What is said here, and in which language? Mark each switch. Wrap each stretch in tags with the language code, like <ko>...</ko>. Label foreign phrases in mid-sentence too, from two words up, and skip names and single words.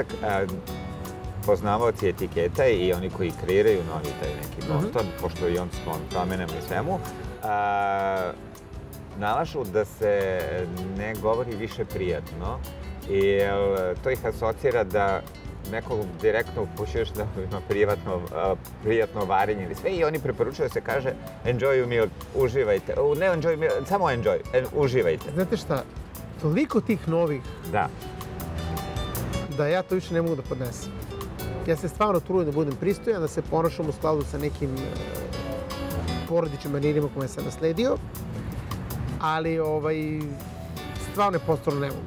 <sr>Poznavaoci etiketa i oni koji kreiraju novi taj neki Bonton, pošto i on s promenama i svemu, nalažu da se ne govori više prijatno, jer to ih asocira da nekog direktno upućuješ da ima prijatno varenje ili sve i oni preporučuju da se kaže</sr> <en>enjoy your meal,</en> <sr>uživajte.</sr> <en>Ne enjoy meal,</en> <sr>samo enjoy, uživajte. Znate šta, toliko tih novih da ja to više ne mogu da podnesem. Ja se stvarno trudim da budem pristojan, da se ponašam u skladu sa nekim porodičnim manirima koje sam nasledio, ali stvarno je postalo nemoguće.</sr>